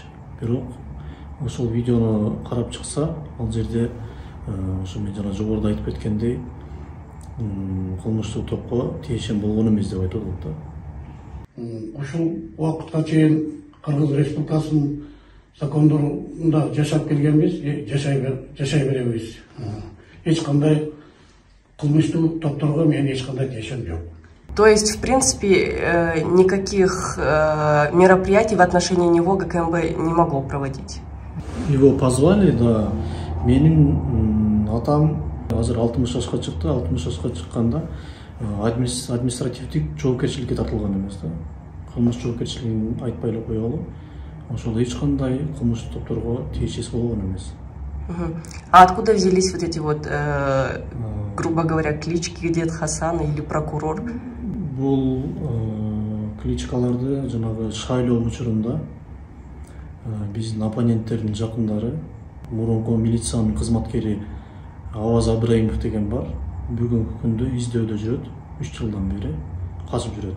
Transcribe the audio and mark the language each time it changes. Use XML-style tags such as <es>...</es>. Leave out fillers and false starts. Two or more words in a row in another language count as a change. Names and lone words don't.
<ky>Бирок ошол видеону карап чыкса, ал жерде ошо мен жана жогоруда айтып кеткендей, кылмыштуу топко тиешем болгон эмес деп айтып атат да. Ушул убакытка чейин Кыргыз Республикасынын закондорунда жашап келгенбиз, жашай беребиз. Эч кандай кылмыштуу топторго мен эч кандай тиешем жок.</ky> <ru>То есть, в принципе, никаких мероприятий в отношении него ГКМБ не могло проводить? Его позвали, да.</ru> <ky>Менин атам азыр 60 жашка чыкты, 60 жашка чыкканда административдик жоопкерчиликке тартылган эмес да. Кылмыш жоопкерчилигин айтпай эле коелу. Ошол эч кандай кылмыштуу топторго тиешеси болгон эмес.</ky> <ru>А откуда взялись вот эти вот, грубо говоря, клички Дед Хасан или прокурор?</ru> <ky>Бул кличкаларды жанагы шайлоо учурунда биздин оппоненттердин жакындары, мурунку милициянын кызматкери Аваз Абраимов деген бар. Бүгүнкү күндө издөдө жүрөт, 3 жылдан бери качып жүрөт.</ky>